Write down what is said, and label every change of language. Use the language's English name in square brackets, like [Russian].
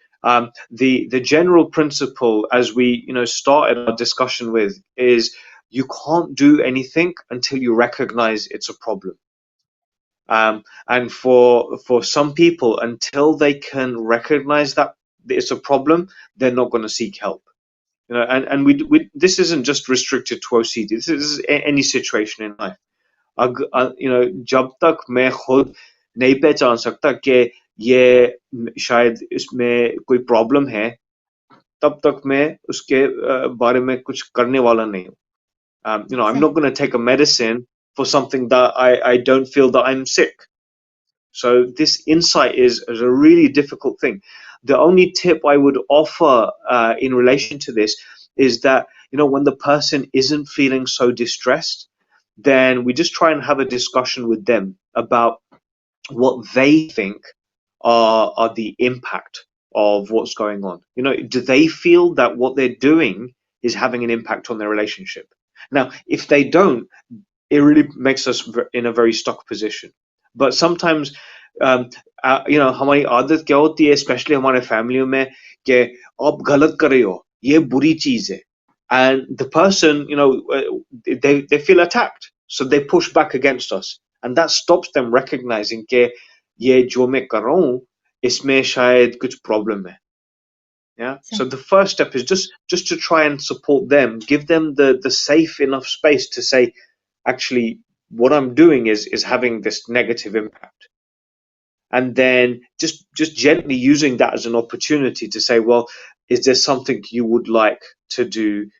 [English] The general principle, as we started our discussion with, is you can't do anything until you recognize it's a problem. And for some people, until they can recognize that it's a problem, they're not going to seek help. And we this isn't just restricted to OCD. This is any situation in life. [Hindi] जब तक मैं खुद नहीं पहचान सकता कि ये शायद इसमें कोई प्रॉब्लम है, तब तक मैं उसके बारे में कुछ करने वाला नहीं हूँ. [English] I'm not going to take a medicine for something that I don't feel that I'm sick. So this insight is a really difficult thing. The only tip I would offer in relation to this is that, when the person isn't feeling so distressed, then we just try and have a discussion with them about what they think are the impact of what's going on? You know, do they feel that what they're doing is having an impact on their relationship? Now, if they don't, it really makes us in a very stuck position. But sometimes, you know, [Hindi] हमारी आदत क्या होती है, especially हमारे फैमिलियों में, कि आप गलत कर रहे हो, ये बुरी चीज है, [English] and the person, you know, they feel attacked, so they push back against us, and that stops them recognizing [Hindi] कि ये जो मैं कर रहा हूँ, इसमें शायद कुछ problem है. [English] Yeah. So the first step is just to try and support them, give them the safe enough space to say, actually, what I'm doing is having this negative impact, and then just gently using that as an opportunity to say, well, is there something you would like to do?